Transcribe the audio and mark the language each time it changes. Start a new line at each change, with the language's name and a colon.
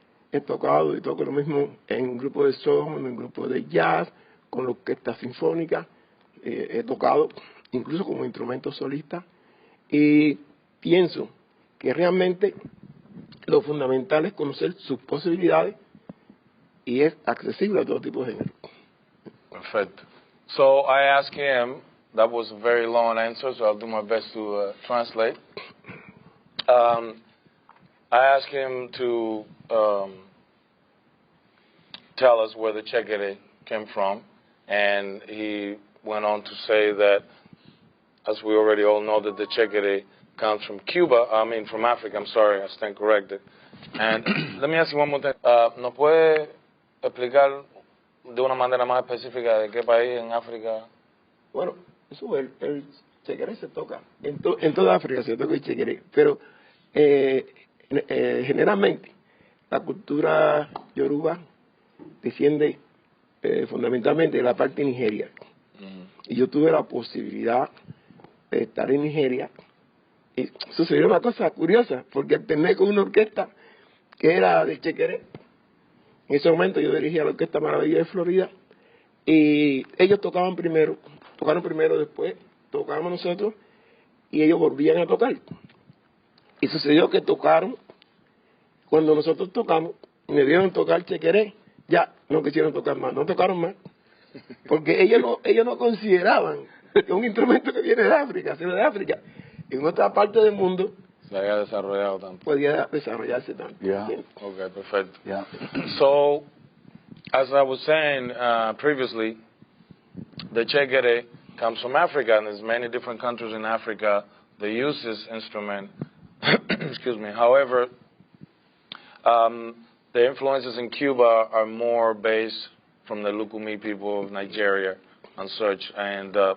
Spanish: He tocado y toco lo mismo en grupos de soul, en grupos de jazz, con la orquesta sinfónica, he tocado incluso como instrumento solista, y pienso que realmente lo fundamental es conocer sus posibilidades, y es accesible a todo tipo de género.
English: Perfect. So I asked him, that was a very long answer, so I'll do my best to translate. I asked him to tell us where the chequere came from, and he went on to say that, as we already all know, that the chequere comes from from Africa. I'm sorry, I stand corrected. And let me ask you one more thing.
Spanish: ¿Nos puede explicar de una manera más específica de qué país en África? Bueno, eso, el chequere se toca en toda África, se toca el chequere, pero generalmente la cultura yoruba desciende fundamentalmente de la parte de Nigeria. Y yo tuve la posibilidad de estar en Nigeria, y sucedió una cosa curiosa, porque alterné con una orquesta que era de chequere. En ese momento yo dirigía la Orquesta Maravilla de Florida, y ellos tocaron primero, después tocábamos nosotros, y ellos volvían a tocar. Y sucedió que tocaron, cuando nosotros tocamos, y me vieron tocar chequeré, ya no quisieron tocar más, no tocaron más, porque ellos no consideraban que un instrumento que viene de África, sino de África, en otra parte del mundo, se haya desarrollado tanto. Podía desarrollarse tanto.
English: Yeah. Okay, perfect. Yeah. So, as I was saying previously, the chequere comes from Africa, and there's many different countries in Africa that use this instrument. Excuse me. However, the influences in Cuba are more based from the Lukumi people of Nigeria and such. And